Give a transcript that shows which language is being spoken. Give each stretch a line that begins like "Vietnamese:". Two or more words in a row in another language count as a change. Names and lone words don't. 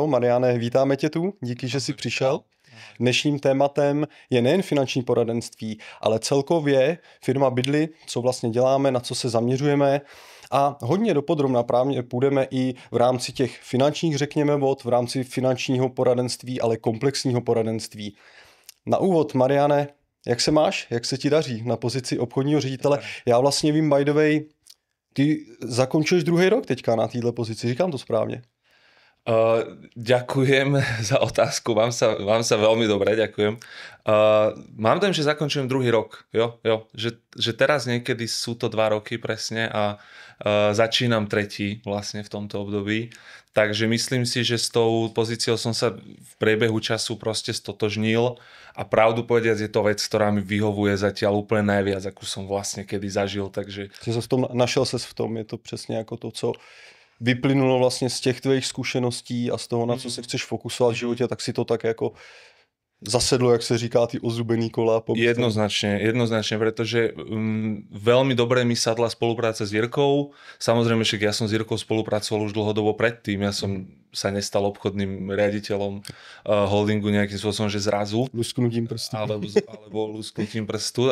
Czech: Mariane, vítáme tě tu, díky, že jsi přišel. Dnešním tématem je nejen finanční poradenství, ale celkově firma Bydly, co vlastně děláme, na co se zaměřujeme. A hodně dopodrobna právě půjdeme i v rámci těch finančních, řekněme, vod, v rámci finančního poradenství, ale komplexního poradenství. Na úvod, Mariane, jak se máš? Jak se ti daří na pozici obchodního ředitele? Já vlastně vím,
English: by the way,
Czech: ty zakončuješ druhý rok teďka na této pozici, říkám to správně?
Slovak: Ďakujem za otázku, vám sa veľmi dobre, ďakujem. Mám tam, že zakončujem druhý rok, že teraz niekedy sú to 2 roky presne a začínam tretí vlastne v tomto období. Takže myslím si, že s tou pozíciou som sa v priebehu času proste stotožnil a pravdu povediac je to vec, ktorá mi vyhovuje zatiaľ úplne najviac, akú som vlastne kedy zažil. Takže...
Czech: Našel ses v tom, je to přesně jako to, co vyplynulo vlastně z těch tvých zkušeností a z toho, na co se chceš fokusovat v životě, tak si to tak jako zasedlo, jak se říká, ty ozubený kola.
Slovak: Jednoznačne, pretože veľmi dobre mi sadla spolupráca s Jirkou. Samozrejme, že ja som s Jirkou spolupracoval už dlhodobo predtým. Ja som sa nestal obchodným riaditeľom holdingu nejakým spôsobom, že zrazu. Lusknutím prstu. Alebo lusknutím prstu.